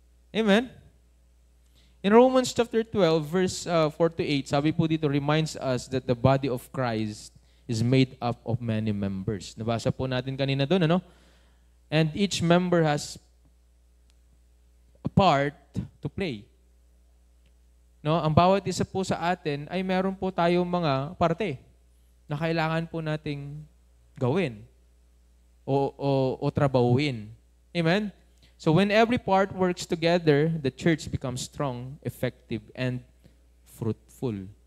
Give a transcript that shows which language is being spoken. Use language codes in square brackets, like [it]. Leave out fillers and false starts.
[en] Amen? In Romans chapter 12, verse 4 to 8, [tl] sabi po dito, [en] reminds us that the body of Christ is made up of many members. [tl] Nabasa po natin kanina doon, ano? [en] And each member has a part to play. [tl] No? Ang bawat isa po sa atin ay meron po tayong mga parte na kailangan po nating gawin o trabahuin. Amen? [en] So when every part works together, the church becomes strong, effective, and fruitful.